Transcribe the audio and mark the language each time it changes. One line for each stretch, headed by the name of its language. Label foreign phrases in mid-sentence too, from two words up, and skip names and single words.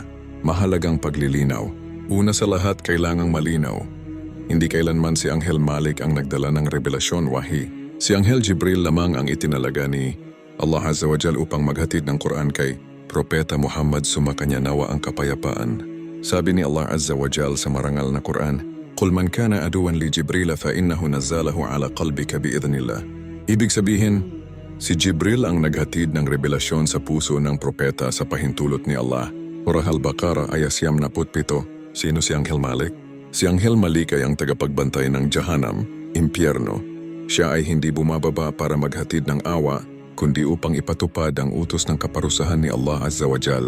Filipino: Mahalagang paglilinaw. Una sa lahat, kailangang malinaw. Hindi kailanman si Anghel Malik ang nagdala ng revelasyon wahi. Si Anghel Jibril lamang ang itinalaga ni Allah
Arabic: عز وجل
Filipino: upang maghatid ng Quran kay Propeta Muhammad, sumakanya nawa ang kapayapaan. Sabi ni Allah
Arabic: عز وجل
Filipino: sa marangal na Quran,
Arabic: "قل من كان عدوا لجبريل فإنه نزله على قلبك بإذن الله."
Filipino: Ibig sabihin, si Jibril ang naghatid ng revelasyon sa puso ng propeta sa pahintulot ni Allah. Surah Al-Baqarah ayat 77. Sino si Anghel Malik? Si Anghel Malik ay ang tagapagbantay ng Jahannam, impyerno. Siya ay hindi bumababa para maghatid ng awa, kundi upang ipatupad ang utos ng kaparusahan ni Allah
Arabic: عز وجل.